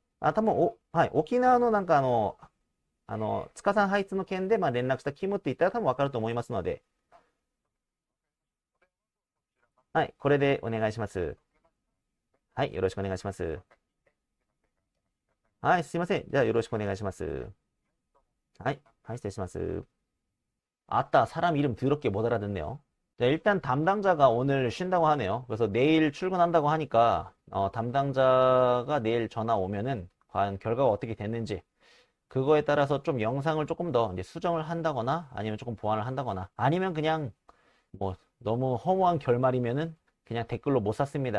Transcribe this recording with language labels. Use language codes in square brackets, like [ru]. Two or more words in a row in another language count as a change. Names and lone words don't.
[ja] あ、多分はい、沖縄のなんか塚さんハイツの件で、まあ、連絡したキムって言ったら多分わかると思いますので、はい、これでお願いします。はい、よろしくお願いします。はい、すいません。じゃあよろしくお願いします。はい、はい、失礼します。 [ko] 아따, 사람 이름 더럽게 못 알아듣네요. 자, 일단 담당자가 오늘 쉰다고 하네요. 그래서 내일 출근한다고 하니까 담당자가 내일 전화 오면은 과연 결과가 어떻게 됐는지 그거에 따라서 좀 영상을 조금 더 이제 수정을 한다거나 아니면 조금 보완을 한다거나 아니면 그냥 뭐 너무 허무한 결말이면은 그냥 댓글로 못 샀습니다.